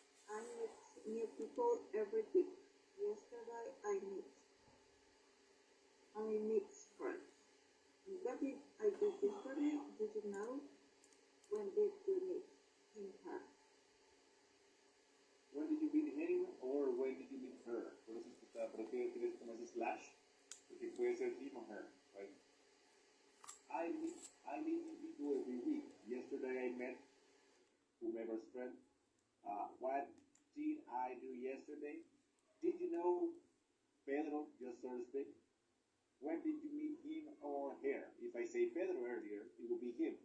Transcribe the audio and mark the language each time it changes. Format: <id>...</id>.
<en>I meet new people every week. Yesterday I meet friends. What did I do yesterday? Did you know? When did you meet him her? When did you meet him or when did you meet her?</en> <es>Por eso es que está, prefiero que como ese slash, porque puede ser</es> <en>him or her, right? I meet new people every week. Yesterday I met whomever's friend. What did I do yesterday? Did you know Pedro, just so to speak? When did you meet him or her? If I say Pedro earlier, it will be him.</en>